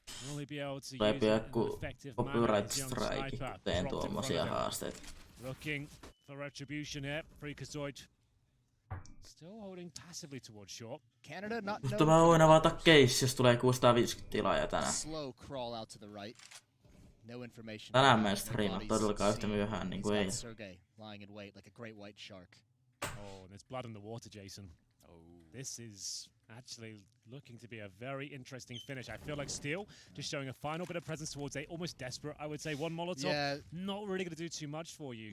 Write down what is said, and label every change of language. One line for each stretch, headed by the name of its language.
English: Only be able to use an effective copyright strike,
Finnish: teen tuommoisia haasteita.
English: Looking for retribution here. Freakazoid still holding passively towards short. Canada not
Finnish: Mutta mä voin avata case, jos tulee 650 tilaa tänään.
English: Slow crawl out to the right. No information.
Finnish: Tänään mä en striimaa todellakaan yhtä myöhään niin kuin eilen.
English: Sergey lying in wait like a great white shark. Oh, and there's blood in the water, Jason. Oh. This is actually looking to be a very interesting finish. I feel like Steel just showing a final bit of presence towards A, almost desperate, I would say. One Molotov, not really going to do too much for you.